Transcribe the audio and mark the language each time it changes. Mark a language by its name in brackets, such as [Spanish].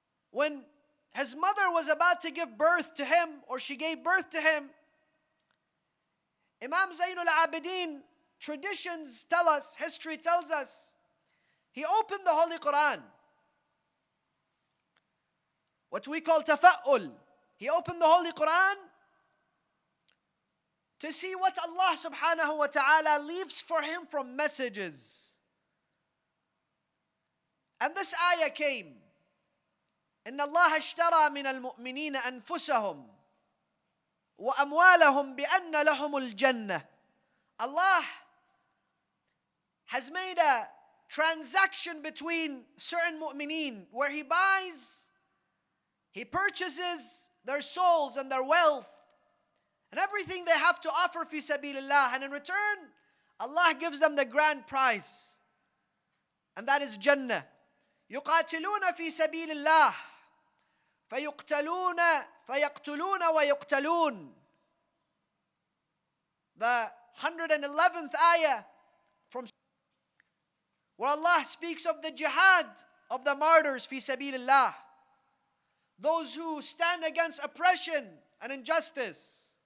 [English] When his mother was about to give birth to him, or she gave birth to him, Imam Zainul Abidin, traditions tell us, history tells us, he opened the Holy Quran, what we call tafa'ul. He opened the Holy Quran to see what Allah subhanahu wa ta'ala leaves for him from messages. And this ayah came, [Arabic] إن الله اشترى من المؤمنين أنفسهم وأموالهم بأن لهم الجنة. [English] Allah has made a transaction between certain mu'mineen where He buys, He purchases their souls and their wealth and everything they have to offer fi sabilillah, and in return Allah gives them the grand prize, and that is Jannah. [Arabic] يقاتلون في سبيل الله فيقتلون ويقتلون. [English] The 111th ayah from where Allah speaks of the jihad of the martyrs fi sabilillah, those who stand against oppression and injustice.